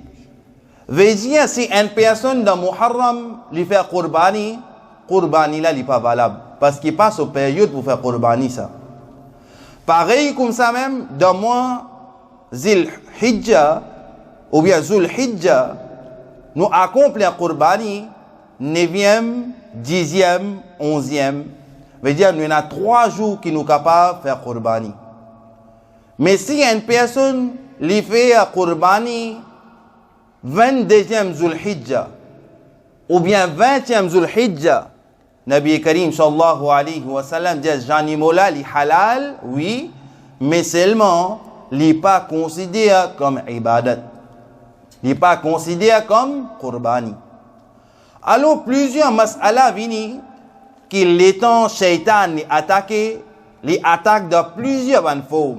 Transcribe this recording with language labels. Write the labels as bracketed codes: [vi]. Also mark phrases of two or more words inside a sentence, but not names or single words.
[fr] Veut dire si une personne dans Muharram lui fait Qurbani, Qurbani là n'est pas valable parce qu'il passe aux périodes pour faire Qurbani ça. Pareil comme ça même dans mois Zil Hijja ou bien Zul Hijja, nous accomplissons Qurbani 9e, 10e, 11e. Veut dire nous avons 3 jours qui nous capables de faire Qurbani. Mais si une personne lui fait Qurbani 22e Zul Hijja ou bien 20e Zul Hijja, Nabi Karim [ar] sallallahu alayhi wa sallam [fr] dit Janimola li halal, oui, mais seulement n'est pas considéré comme ibadat. N'est pas considéré comme Qurbani. Alors plusieurs mas'ala vini qui l'étant shaitan les attaqué, les attaque de plusieurs formes.